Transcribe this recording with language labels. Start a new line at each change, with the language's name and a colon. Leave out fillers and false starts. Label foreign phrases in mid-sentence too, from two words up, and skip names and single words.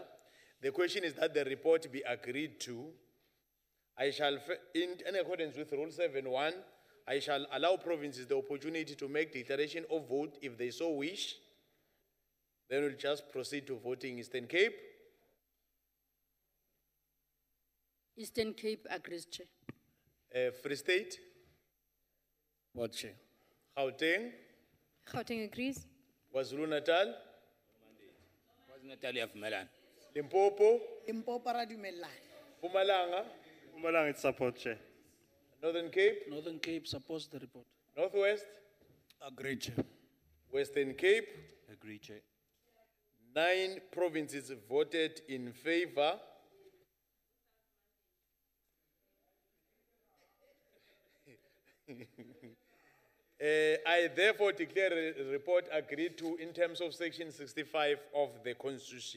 English: The question is that the report be agreed to. I shall, in accordance with Rule 7.1, I shall allow provinces the opportunity to make declaration of vote if they so wish. Then we'll just proceed to voting. Eastern Cape. Eastern Cape agrees, Chair. Free State. What, Chair? Gauteng. Gauteng agrees. KwaZulu Natal.
Zulu: KwaZulu Natal iyavumelana.
English: Limpopo,
Northern Sotho: Limpopo ra dumellana.
English: Mpumalanga, Mpumalanga, it's support, Chair. Northern Cape, Northern Cape supports the report. Northwest, Agree, Chair. Western Cape. Agree, Chair. 9 provinces voted in favor. I therefore declare a report agreed to in terms of section 65 of the Constitution.